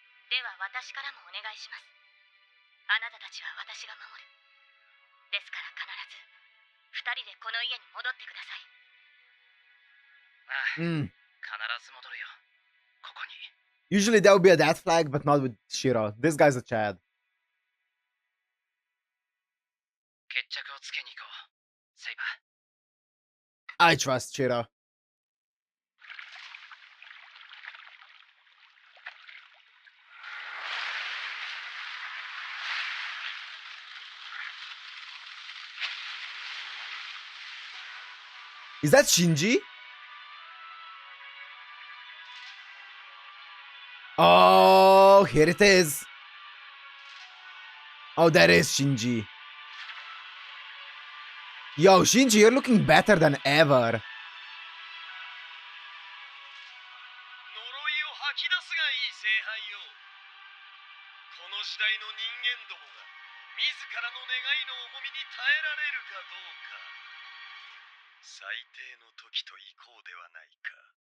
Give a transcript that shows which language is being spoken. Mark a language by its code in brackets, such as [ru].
[ja] では私からもお願いします。あなたたちは私が守る。ですから必ず二人でこの家に戻ってください。ああ、 Mm. 必ず戻るよ。ここに。 [en] Usually there would be a death flag, but not with Shiro. This guy's a Chad. [ja] 決着をつけに行こう、セイバー。 [en] I trust Shiro. Is that Shinji? Oh, here it is. Oh, that is Shinji. Yo, Shinji, you're looking better than ever. [ja] 呪いを吐き出すがいい聖杯よ。この時代の人間どもが自らの願いの重みに耐えられるかどうか。最低の時と行こうではないか。